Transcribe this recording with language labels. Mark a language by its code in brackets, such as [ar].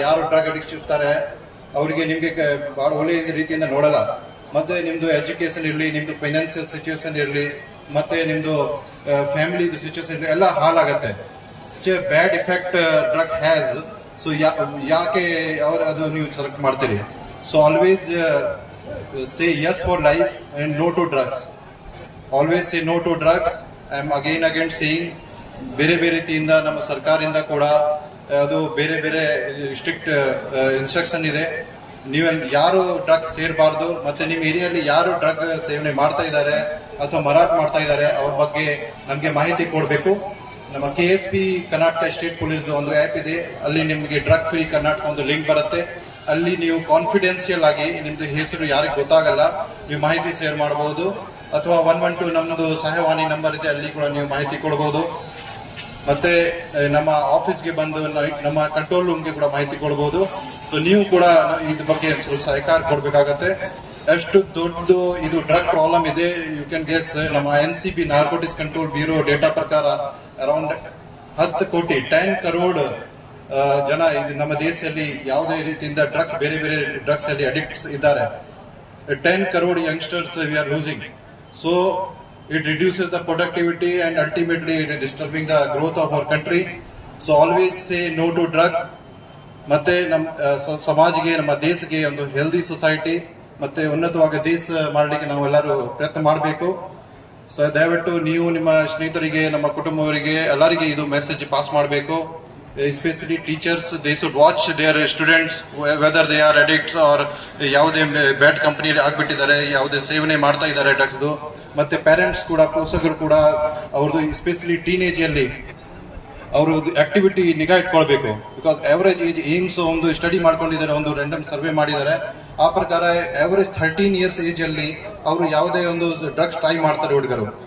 [kn] ಯಾರು drug addict ಇರ್ತಾರೆ ಅವರಿಗೆ ನಿಮಗೆ ಬಹಳ ಒಳ್ಳೆಯ ರೀತಿಯಿಂದ ನೋಡಲ್ಲ. ಮತ್ತೆ ನಿಮ್ದು ಎಜುಕೇಶನ್ ಇರಲಿ, ನಿಮ್ದು ಫೈನಾನ್ಸಿಯಲ್ ಸಿಚುವೇಶನ್ ಇರಲಿ, ಮತ್ತೆ ನಿಮ್ದು ಫ್ಯಾಮಿಲಿ ಸಿಚುವೇಶನ್ ಇರಲಿ, ಎಲ್ಲ ಹಾಳಾಗತ್ತೆ. [en] Bad effect drug has. So [kn] ಯಾಕೆ ಅದು ನೀವು ಸೆಲೆಕ್ಟ್ ಮಾಡ್ತೀರಿ? [en] So always say yes for life and no to drugs. Always say no to drugs. I am again saying [kn] ಬೇರೆ ಬೇರೆ ರೀತಿಯಿಂದ ನಮ್ಮ ಸರ್ಕಾರದಿಂದ ಕೂಡ ಅದು ಬೇರೆ ಬೇರೆ ಸ್ಟ್ರಿಕ್ಟ್ ಇನ್ಸ್ಟ್ರಕ್ಷನ್ ಇದೆ. ನೀವೆಲ್ಲ ಯಾರು ಡ್ರಗ್ಸ್ ಸೇರಬಾರ್ದು, ಮತ್ತೆ ನಿಮ್ಮ ಏರಿಯಲ್ಲಿ ಯಾರು ಡ್ರಗ್ ಸೇವನೆ ಮಾಡ್ತಾ ಇದ್ದಾರೆ ಅಥವಾ ಮಾರಾಟ ಮಾಡ್ತಾ ಇದ್ದಾರೆ ಅವ್ರ ಬಗ್ಗೆ ನಮಗೆ ಮಾಹಿತಿ ಕೊಡಬೇಕು. ನಮ್ಮ KSP ಕರ್ನಾಟಕ ಸ್ಟೇಟ್ ಪೊಲೀಸ್ ಒಂದು ಆ್ಯಪ್ ಇದೆ, ಅಲ್ಲಿ ನಿಮಗೆ ಡ್ರಗ್ ಫ್ರೀ ಕರ್ನಾಟಕ ಒಂದು ಲಿಂಕ್ ಬರುತ್ತೆ. ಅಲ್ಲಿ ನೀವು ಕಾನ್ಫಿಡೆನ್ಷಿಯಲ್ ಆಗಿ ನಿಮ್ದು ಹೆಸರು ಯಾರಿಗೆ ಗೊತ್ತಾಗಲ್ಲ ನೀವು ಮಾಹಿತಿ ಶೇರ್ ಮಾಡಬಹುದು. ಅಥವಾ 112 ನಮ್ಮದು ಸಹಾಯವಾಣಿ ನಂಬರ್ ಇದೆ, ಅಲ್ಲಿ ಕೂಡ ನೀವು ಮಾಹಿತಿ ಕೊಡಬಹುದು. ಮತ್ತೆ ನಮ್ಮ ಆಫೀಸ್ಗೆ ಬಂದು ನಮ್ಮ ಕಂಟ್ರೋಲ್ ರೂಮ್ಗೆ ಕೂಡ ಮಾಹಿತಿ ಕೊಡಬಹುದು. ಸೊ ನೀವು ಕೂಡ ಇದ್ರ ಬಗ್ಗೆ ಸ್ವಲ್ಪ ಸಹಕಾರ ಕೊಡಬೇಕಾಗತ್ತೆ. ಎಷ್ಟು ದೊಡ್ಡದು ಇದು ಡ್ರಗ್ ಪ್ರಾಬ್ಲಮ್ ಇದೆ, [en] You can guess. [kn] ನಮ್ಮ NCB narcotics control bureau data ಪ್ರಕಾರ ಅರೌಂಡ್ 10 ಕೋಟಿ 10 ಕರೋಡ್ ಜನ ಇದು ನಮ್ಮ ದೇಶದಲ್ಲಿ ಯಾವುದೇ ರೀತಿಯಿಂದ ಡ್ರಗ್ಸ್ ಬೇರೆ ಬೇರೆ ಡ್ರಗ್ಸ್ ಅಲ್ಲಿ ಅಡಿಕ್ಟ್ಸ್ ಇದ್ದಾರೆ. [en] 10 crore youngsters we are losing. So it reduces the productivity and ultimately it is disturbing the growth of our country. So always say no to drug. [kn] ಮತ್ತೆ ನಮ್ಮ ಸಮಾಜಕ್ಕೆ ನಮ್ಮ ದೇಶಕ್ಕೆ ಒಂದು ಹೆಲ್ದಿ ಸೊಸೈಟಿ ಮತ್ತೆ ಉನ್ನತವಾಗಿ ದೇಶ ಮಾಡಲಿಕ್ಕೆ ನಾವೆಲ್ಲರೂ ಪ್ರಯತ್ನ ಮಾಡಬೇಕು. ಸೊ ದಯವಿಟ್ಟು ನೀವು ನಿಮ್ಮ ಸ್ನೇಹಿತರಿಗೆ ನಮ್ಮ ಕುಟುಂಬವರಿಗೆ ಎಲ್ಲರಿಗೆ ಇದು ಮೆಸೇಜ್ ಪಾಸ್ ಮಾಡಬೇಕು. [en] Especially teachers, they should watch their students whether they are addicts or [kn] ಯಾವುದೇ ಬ್ಯಾಡ್ ಕಂಪನಿಯಲ್ಲಿ ಆಗ್ಬಿಟ್ಟಿದ್ದಾರೆ, ಯಾವುದೇ ಸೇವನೆ ಮಾಡ್ತಾ ಇದ್ದಾರೆ ಡ್ರಗ್ಸ್ದು. ಮತ್ತೆ ಪೇರೆಂಟ್ಸ್ ಕೂಡ ಪೋಷಕರು ಕೂಡ ಅವ್ರದ್ದು ಎಸ್ಪೆಷಲಿ ಟೀನೇಜ್ ಅಲ್ಲಿ ಅವ್ರದ್ದು ಆಕ್ಟಿವಿಟಿ ನಿಗಾ ಇಟ್ಕೊಳ್ಬೇಕು. ಬಿಕಾಸ್ ಅವರೇಜ್ ಏಜ್ ಏಮ್ಸ್ ಒಂದು ಸ್ಟಡಿ ಮಾಡ್ಕೊಂಡಿದ್ದಾರೆ, ಒಂದು ರ್ಯಾಂಡಮ್ ಸರ್ವೆ ಮಾಡಿದ್ದಾರೆ. ಆ ಪ್ರಕಾರ ಅವರೇಜ್ 13 years ಏಜ್ ಅಲ್ಲಿ ಅವರು ಯಾವುದೇ ಒಂದು ಡ್ರಗ್ಸ್ ಟ್ರೈ ಮಾಡ್ತಾರೆ ಹುಡುಗರು.